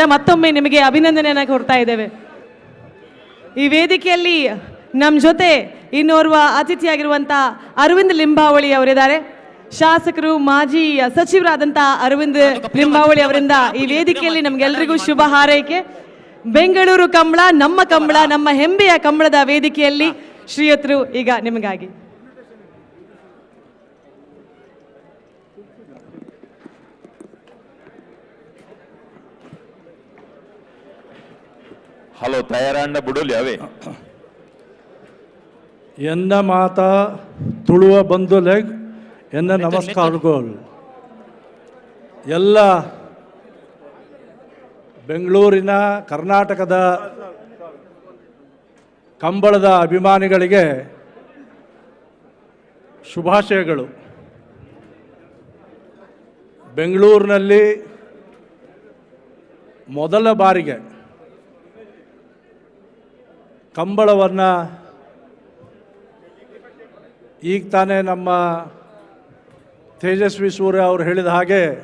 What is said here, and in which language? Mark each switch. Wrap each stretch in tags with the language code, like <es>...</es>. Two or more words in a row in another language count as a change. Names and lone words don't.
<kn>ಮತ್ತೊಮ್ಮೆ ನಿಮಗೆ ಅಭಿನಂದನೆಯನ್ನು ಕೊಡ್ತಾ ಇದ್ದೇವೆ. ಈ ವೇದಿಕೆಯಲ್ಲಿ ನಮ್ಮ ಜೊತೆ ಇನ್ನೋರ್ವ ಅತಿಥಿಯಾಗಿರುವಂತಹ ಅರವಿಂದ್ ಲಿಂಬಾವಳಿ ಅವರಿದ್ದಾರೆ. ಶಾಸಕರು, ಮಾಜಿ ಸಚಿವರಾದಂತಹ ಅರವಿಂದ್ ಲಿಂಬಾವಳಿ ಅವರಿಂದ ಈ ವೇದಿಕೆಯಲ್ಲಿ ನಮಗೆಲ್ಲರಿಗೂ ಶುಭ ಹಾರೈಕೆ. ಬೆಂಗಳೂರು ಕಂಬಳ, ನಮ್ಮ ಹೆಮ್ಮೆಯ ಕಂಬಳದ ವೇದಿಕೆಯಲ್ಲಿ ಶ್ರೀಯುತರು ಈಗ ನಿಮಗಾಗಿ.</kn> <tcy>ಹಲೋ, ತಯಾರಾಂಡ ಬಿಡೋಲಿ ಅವೇ ಎನ್ನ ಮಾತ ತುಳುವ ಬಂಧುಲೆಗ್ ಎನ್ನ ನಮಸ್ಕಾರಗಳು.</tcy> <kn>ಎಲ್ಲ ಬೆಂಗಳೂರಿನ, ಕರ್ನಾಟಕದ ಕಂಬಳದ ಅಭಿಮಾನಿಗಳಿಗೆ ಶುಭಾಶಯಗಳು. ಬೆಂಗಳೂರಿನಲ್ಲಿ ಮೊದಲ ಬಾರಿಗೆ ಕಂಬಳವನ್ನು ಈಗ ತಾನೇ ನಮ್ಮ ತೇಜಸ್ವಿ ಸೂರ್ಯ ಅವರು ಹೇಳಿದ ಹಾಗೆ</kn>